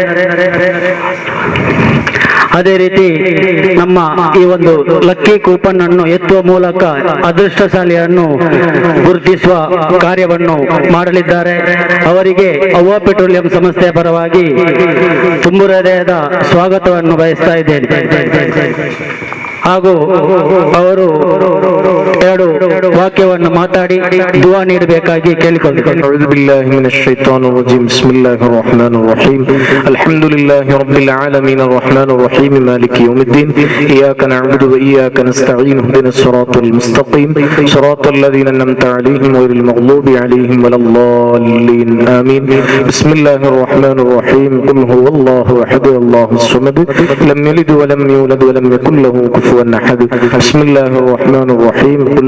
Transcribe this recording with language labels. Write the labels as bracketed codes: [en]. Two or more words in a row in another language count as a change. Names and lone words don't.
[kn] ಅದೇ ರೀತಿ ನಮ್ಮ ಈ ಒಂದು [en] lucky coupon [kn] ಅನ್ನು ಎತ್ತುವ ಮೂಲಕ ಅದೃಷ್ಟಶಾಲಿಯನ್ನು ಗುರುತಿಸುವ ಕಾರ್ಯವನ್ನು ಮಾಡಲಿದ್ದಾರೆ. ಅವರಿಗೆ ಅವ್ವಾ ಪೆಟ್ರೋಲಿಯಂ ಸಂಸ್ಥೆಯ ಪರವಾಗಿ ತುಂಬು ಹೃದಯದ ಸ್ವಾಗತವನ್ನು ಬಯಸ್ತಾ ಇದ್ದೇನೆ. ಹಾಗೂ ಅವರು ಎರಡು ವಾಕ್ಯವನ್ನು ಮಾತಾಡಿ ದುವಾ ನೀಡಬೇಕಾಗಿ ಕೇಳಿಕೊಳ್ಳುತ್ತೇನೆ. [ar] أعوذ بالله من الشيطان الرجيم بسم الله الرحمن الرحيم الحمد لله رب العالمين الرحمن الرحيم مالك يوم الدين إياك نعبد وإياك نستعين اهدنا الصراط المستقيم صراط الذين أنعمت عليهم غير المغضوب عليهم ولا الضالين آمين بسم الله الرحمن الرحيم قل هو الله أحد الله الصمد لم يلد ولم يولد ولم يكن له كفوا أحد بسم الله الرحمن الرحيم قل